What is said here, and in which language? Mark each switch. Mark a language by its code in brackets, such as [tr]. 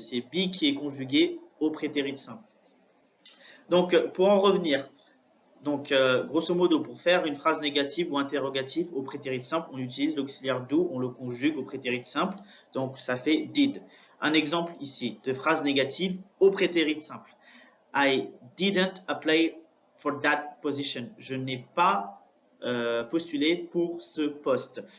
[fr] C'est be qui est conjugué au prétérit simple. Donc, pour en revenir, donc, grosso modo, pour faire une phrase négative ou interrogative au prétérit simple, on utilise l'auxiliaire do, on le conjugue au prétérit simple, donc ça fait did. Un exemple ici de phrase négative au prétérit simple. [en] I didn't apply for that position. [fr] Je n'ai pas postulé pour ce poste.